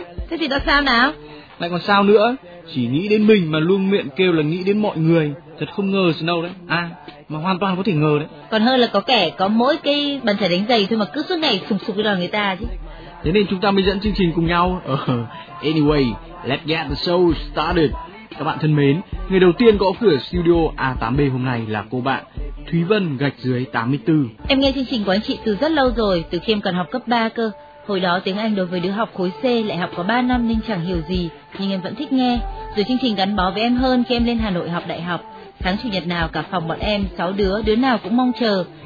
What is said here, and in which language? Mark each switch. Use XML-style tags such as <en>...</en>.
<vi>Thế thì đã sao nào, lại còn sao nữa, chỉ nghĩ đến mình mà luôn miệng kêu là nghĩ đến mọi người. Thật không ngờ Snow đấy. À, mà hoàn toàn có thể ngờ đấy. Còn hơn là có kẻ có mỗi cái bàn chải đánh giày thôi mà cứ suốt ngày sụp sụp với đòi người ta chứ. Thế nên chúng ta mới dẫn chương trình cùng nhau.</vi> <en>Anyway, let's get the show started.</en> <vi>Các bạn thân mến, người đầu tiên gõ cửa studio A8B hôm nay là cô bạn Thúy Vân gạch dưới 84. Em nghe chương trình của anh chị từ rất lâu rồi, từ khi em còn học cấp 3 cơ. Hồi đó tiếng Anh đối với đứa học khối C lại học có 3 năm nên chẳng hiểu gì, nhưng em vẫn thích nghe. Rồi chương trình gắn bó với em hơn khi em lên Hà Nội học đại học. Sáng chủ nhật nào cả phòng bọn em 6 đứa nào cũng mong chờ.</vi>